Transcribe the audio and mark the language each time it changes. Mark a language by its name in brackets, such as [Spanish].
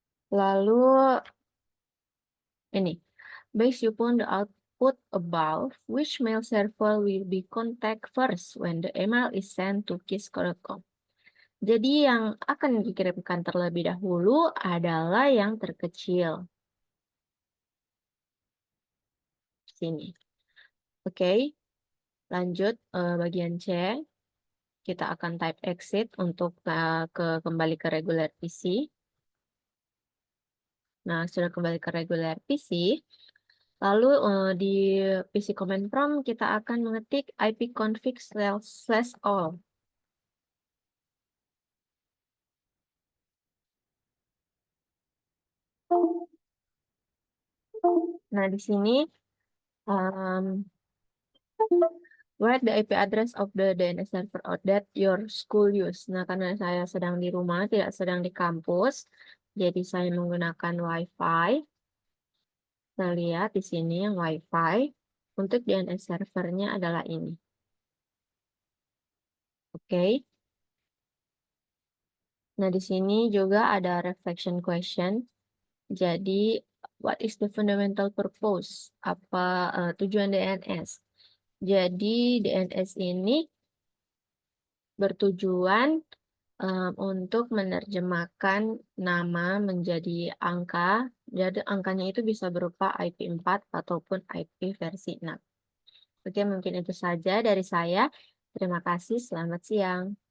[Indonesian] Lalu ini, [English] based upon the output above, which mail server will be contact first when the email is sent to kisco.com. [Indonesian] Jadi yang akan dikirimkan terlebih dahulu adalah yang terkecil. Sini. Oke, lanjut bagian C. Kita akan type exit untuk kembali ke regular PC. Nah, sudah kembali ke regular PC. Lalu di PC command prompt kita akan mengetik ipconfig/all. Nah, di sini [English] write the IP address of the DNS server that your school use. [Indonesian] Nah, karena saya sedang di rumah, tidak sedang di kampus, jadi saya menggunakan WiFi. Kita lihat di sini yang WiFi. Untuk DNS servernya adalah ini. Oke. Nah, di sini juga ada reflection question. Jadi, [English] what is the fundamental purpose? [Indonesian] Apa tujuan DNS? Jadi, DNS ini bertujuan untuk menerjemahkan nama menjadi angka. Jadi, angkanya itu bisa berupa IP4 ataupun IP versi 6. Oke, mungkin itu saja dari saya. Terima kasih, selamat siang.